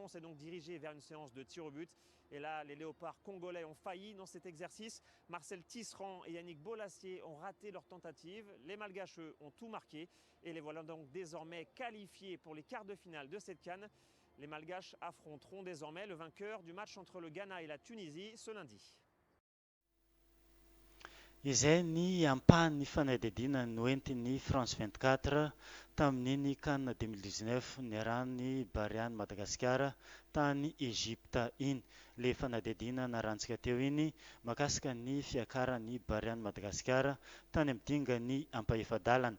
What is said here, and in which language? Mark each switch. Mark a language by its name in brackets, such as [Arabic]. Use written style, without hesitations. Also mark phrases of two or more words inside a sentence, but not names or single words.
[French] On s'est donc dirigé vers une séance de tir au but. Et là, les léopards congolais ont failli dans cet exercice. Marcel Tisserand et Yannick Bolassier ont raté leur tentative. Les Malgaches, eux, ont tout marqué. Et les voilà donc désormais qualifiés pour les quarts de finale de cette CAN. Les Malgaches affronteront désormais le vainqueur du match entre le Ghana et la Tunisie ce lundi. [Malagasy] Izay ny ampahan'ny fanadihadiana noentin'ny France 24 tamin'iny CAN 2019 niarahan'ny Bahreïn Madagasikara tany Egypta iny. Le fanadihadiana narantsika teo iny mahakasika ny fiakaran'ny Bahreïn Madagasikara tany amin'ny dingan'ny ampaefadalana.